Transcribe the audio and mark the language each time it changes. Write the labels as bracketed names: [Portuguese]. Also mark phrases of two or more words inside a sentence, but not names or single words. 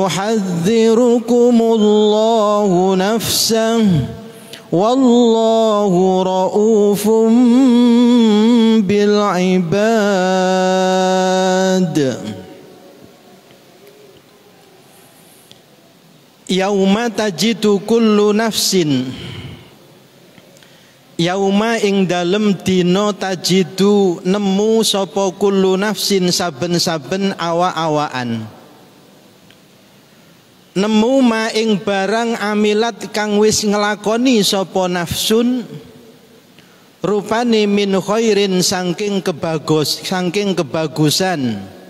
[Arabic] يحذركم الله نفسه والله رؤوف بالعباد. يوم تجد كل نفس, [Javanese] yauma ing dalem dina tajidu nemu sapa [Arabic] كل نفس [Javanese] saben-saben awa-awaan, nemu ma ing barang amilat kang wis nglakoni sapa nafsun, rupane [Arabic] من خير [Javanese] saking kebagusan,